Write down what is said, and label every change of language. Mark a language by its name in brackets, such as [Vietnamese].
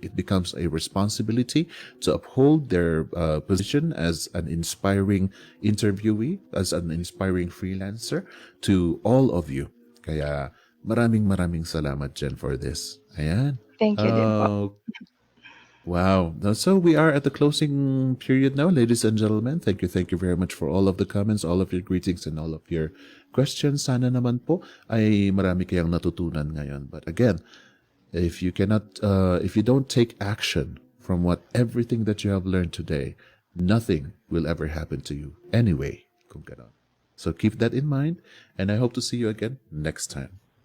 [English] It becomes a responsibility to uphold their position as an inspiring interviewee, as an inspiring freelancer to all of you. [Filipino] Kaya maraming salamat, Jen, [English] for this. [Filipino] Ayan. [English] Thank you [Filipino] din po. Wow. [English] So we are at the closing period now, ladies and gentlemen. Thank you very much for all of the comments, all of your greetings, and all of your questions. [Filipino] Sana naman po ay marami kayang natutunan ngayon. [English] But again, if you don't take action from everything that you have learned today, nothing will ever happen to you anyway. [Filipino] Kung ganon. [English] So keep that in mind, and I hope to see you again next time.